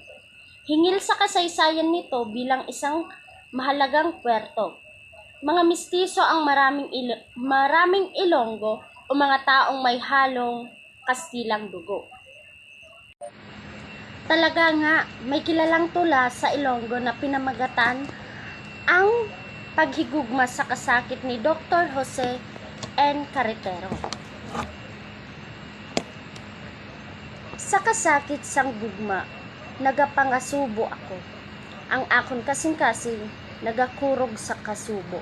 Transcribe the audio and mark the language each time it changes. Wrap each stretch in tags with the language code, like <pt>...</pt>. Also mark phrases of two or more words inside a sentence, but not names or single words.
<tl>Hingil sa kasaysayan nito bilang isang mahalagang puerto. Mga mistiso ang maraming Ilonggo o mga taong may halong Kastilang dugo. Talaga nga, may kilalang tula sa Ilonggo na pinamagatan ang paghigugma sa kasakit ni Dr. Jose N. Carretero.</tl> <hil>Sa kasakit sang gugma, nagapangasubo ako. Ang akon kasing-kasing, nagakurog sa kasubo.</hil>